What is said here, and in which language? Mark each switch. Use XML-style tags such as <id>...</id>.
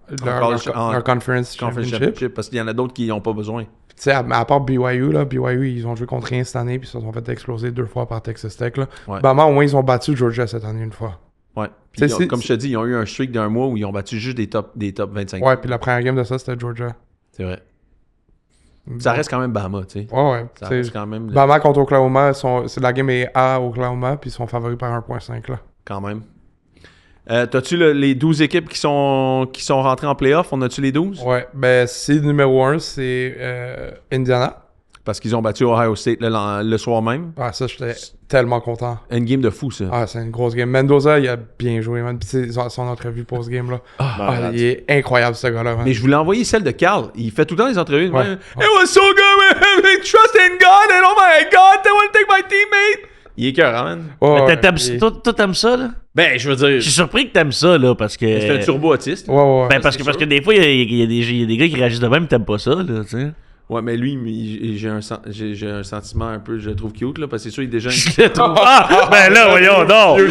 <en>leur conference championship.</en> <fr>Parce qu'il y en a d'autres qui n'ont pas besoin. Tu sais, à part BYU, là, BYU, ils ont joué contre rien cette année, puis ils se sont fait exploser 2 fois par Texas Tech, là. Ouais. Bama, au moins, ils ont battu Georgia cette année une fois. Ouais. Puis comme je te dis, ils ont eu un streak d'un mois où ils ont battu juste des top 25. Ouais, puis la première game de ça, c'était Georgia. C'est vrai. Ça reste quand même Bama, tu sais. Ouais. Ça reste quand même... Bama contre Oklahoma, la game est à Oklahoma, puis ils sont favoris par 1.5, là. Quand même. T'as-tu les 12 équipes qui sont rentrées en playoff? On a-tu les 12? Ouais, ben, seed numéro 1, c'est Indiana. Parce qu'ils ont battu Ohio State le soir même. Ah, ça, j'étais tellement content. Une game de fou, ça. Ah, c'est une grosse game. Mendoza, il a bien joué, man. Puis c'est son entrevue post-game, là. Il est incroyable, ce gars-là, man. Mais je voulais envoyer celle de Carl. Il fait tout le temps les entrevues. Ouais.</fr> <en>It was so good, man. Trust in God, and oh my God, they want to take my teammate.</en> <fr>Il est cœur, man. Ouais, Mais toi, t'aimes ça, là? Ben, je veux dire, Je suis surpris que t'aimes ça, là, parce que... c'est un turbo autiste. Ouais. Ben, parce que des fois, il y a des gars qui réagissent de même, t'aimes pas ça, là, tu sais. Ouais, mais lui, j'ai un sentiment un peu, je le trouve cute, là, parce que c'est sûr, il est déjà... Je le trouve. Ben là, voyons, non.</fr>